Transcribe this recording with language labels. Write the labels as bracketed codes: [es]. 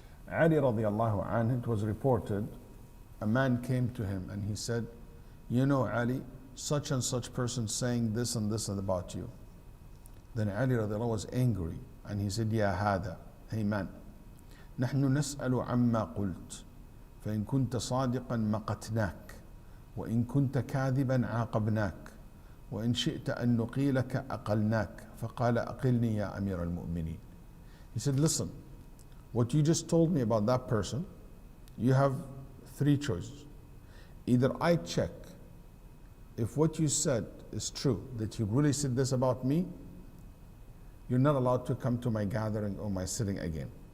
[en] Ali radiallahu anhu, it was reported, a man came to him and he said, you know Ali, such and such person saying this and this about you. Then Ali radiallahu anhu was angry and he said, [ar] يا هذا, [en] hey man, [ar] نحن نسأل عما قلت فإن كنت صادقا مقتناك وإن كنت كاذبا عاقبناك وإن شئت أن نقيلك أقلناك فقال أقلني يا أمير المؤمنين. [en] He said, listen, what you just told me about that person, you have three choices. Either I check if what you said is true, that you really said this about me, you're not allowed to come to my gathering or my sitting again.